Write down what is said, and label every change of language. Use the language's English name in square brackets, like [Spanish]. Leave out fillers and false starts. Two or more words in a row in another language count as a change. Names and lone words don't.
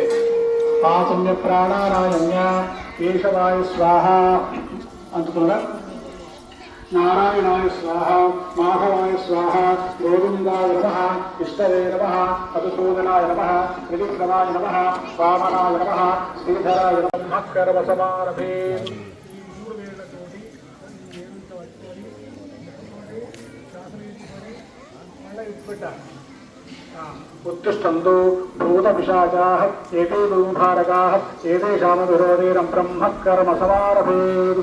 [Sanskrit] ఆచమ్య ప్రాణారాయమ్య కేశవాయ స్వాహ అందుకున్నారా. నారాయణాయ స్వాహ, మాధవాయ స్వాహ, గోవిందాయ నమః, విష్ణవే నమః, మధుసూదనాయ నమః, త్రివిక్రమాయ నమః, వామనాయ నమః, శ్రీధరాయ నమః. కర్మసమారభే उत्तिष्ठन्तु भूतपिशाचाः एते दुर्भारकाः एतेषामविरोधेन ब्रह्म कर्म समारभेत्।